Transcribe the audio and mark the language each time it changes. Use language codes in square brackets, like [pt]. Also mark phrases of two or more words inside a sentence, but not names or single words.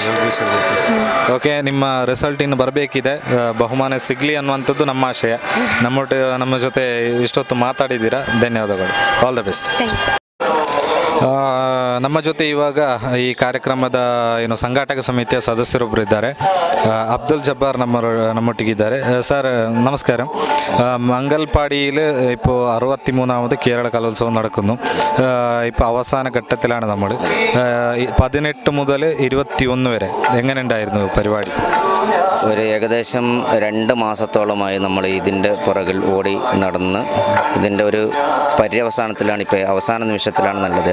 [kn] ಓಕೆ, ನಿಮ್ಮ ರಿಸಲ್ಟ್ ಇನ್ನು ಬರಬೇಕಿದೆ, ಬಹುಮಾನ ಸಿಗಲಿ ಅನ್ನುವಂಥದ್ದು ನಮ್ಮ ಆಶಯ. ನಮ್ಮ ಜೊತೆ ಇಷ್ಟೊತ್ತು ಮಾತಾಡಿದ್ದೀರಾ, ಧನ್ಯವಾದಗಳು. [en] all the best. [kn] ನಮ್ಮ ಜೊತೆ ಇವಾಗ ಈ ಕಾರ್ಯಕ್ರಮದ ಏನು ಸಂಘಾಟಕ ಸಮಿತಿಯ ಸದಸ್ಯರೊಬ್ಬರು ಇದ್ದಾರೆ, ಅಬ್ದುಲ್ ಜಬ್ಬಾರ್ നമ്മൊട്ടിക്കിದ್ದಾರೆ. [ml] സാർ നമസ്കാരം. മംഗൽപാടിയിൽ ഇപ്പോൾ 63ാമത് കേരള കലോത്സവം നടക്കുന്നു. ഇപ്പോൾ അവസാന ഘട്ടത്തിലാണ് നമ്മൾ. 18 മുതൽ 21 വരെ എങ്ങനെ ഉണ്ടായിരുന്നു പരിപാടി? ഒരു ഏകദേശം 2 മാസത്തോളമായി നമ്മൾ ഇതിൻ്റെ പുറകിൽ ഓടി നടന്ന് ഇതിൻ്റെ ഒരു പര്യവസാനത്തിലാണ്, ഇപ്പോൾ അവസാന നിമിഷത്തിലാണ് നല്ലത്.